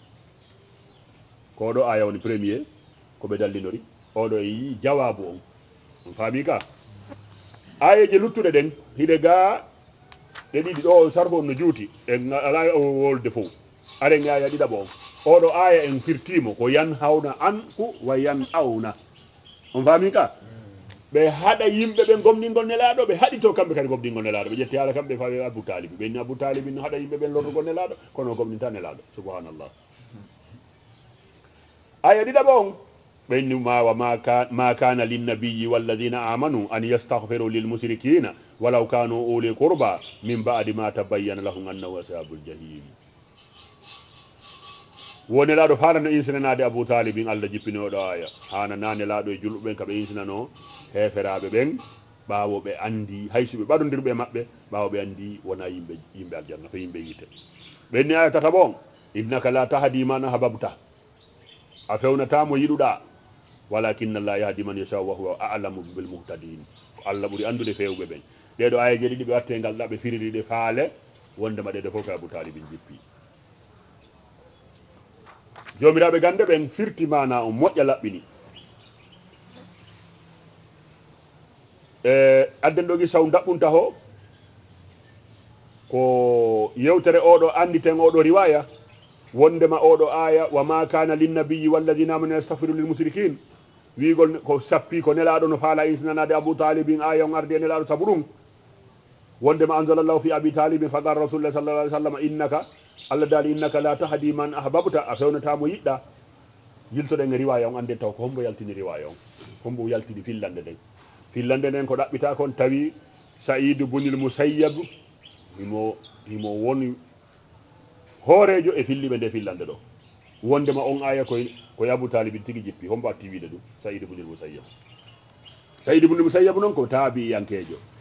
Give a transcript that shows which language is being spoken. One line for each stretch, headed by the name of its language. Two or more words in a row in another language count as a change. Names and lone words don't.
Fula: ko ɗo aya woni premier ko ɓe dallinori oɗo e yi jawabu on faami ka ayeje luttuɗe ɗen hiɗe ga ɗe ɗiɗi ɗo sarfo on no juuti en ala o wolde fof aren aya ɗiɗaɓo on oɗo aya en firtimo ko
Arabic: ينهون عنه وينأون
Fula: on faami ka ɓe haɗa yimɓe ɓe gomɗingol nelaɗo ɓe haɗito kamɓe kadi gomɗingol nelaɗo ɓe ƴetti haala kamɓe fawi abou talibi ɓenni abou talibi no haɗa yimɓe ɓen lorrugol nelaɗo kono gomɗinta nelaɗo subhanallah aya ɗiɗaɓo on ɓenni
Arabic: ما كان للنبي والذين آمنوا أن يستغفروا للمشركين ولو كانوا أولي قربى من بعد ما تبين لهم أنه أصحاب الجحيم
Fula: wonelaɗo fanano insinanade abou talibin allah jippini oɗo aya hana nanelaɗo e julɓeɓen kaɓe insinano heferaɓe ɓen ɓawo ɓe andi haysuɓe ɓaɗodirɓe maɓɓe ɓawo ɓe andi wona yimɓe aljanna ko yimɓe yite ɓenni aya tataɓo on
Arabic: إنك لا تهدي من أحببت
Fula: a fewnatamo yiɗuɗa
Arabic: ولكن الله يهدي من يشاء وهو أعلم بالمهتدين
Fula: ko allah ɓuuri andude fewɓe ɓen ɗeɗo ayaje ɗiɗi ɓe watte ngal ɗa ɓe fiririɗe faale wondema ɗeɗo fof ka abou talibin jippi jomiraɓe gande ɓen firti mana o moƴƴa laɓɓini adden ɗogi saw daɓɓunta ho ko yewtere oɗo anditen oɗo riwaya wondema oɗo aya
Arabic: وما كان للنبي والذين آمنوا يستغفروا للمشركين
Fula: wigol ko sappi ko nelaɗo no faala insinanade abou talibin aya on arde nelaɗo saabu ɗum wondema
Arabic: أنزل الله في أبي طالب فقال رسول الله صلى الله عليه وسلم
Fula: innaka allah daali innaka
Arabic: لا تهدي من أحببت
Fula: a fewnatamo yiɗɗa yiltoɗen e riwaya on ande taw ko hombo yaltini riwaya on hombo yaltini fillande nden fillande nden ko ɗaɓɓita kon tawi saïdu bunil musayyab himo woni hoorejo e filliɓe nde fillande ɗo wondema on aya koye abou talibin tigui jippi hombo atti wiide ɗum saïdu bunil musayyab saïdu bunil musayyab noon ko taabiyankejo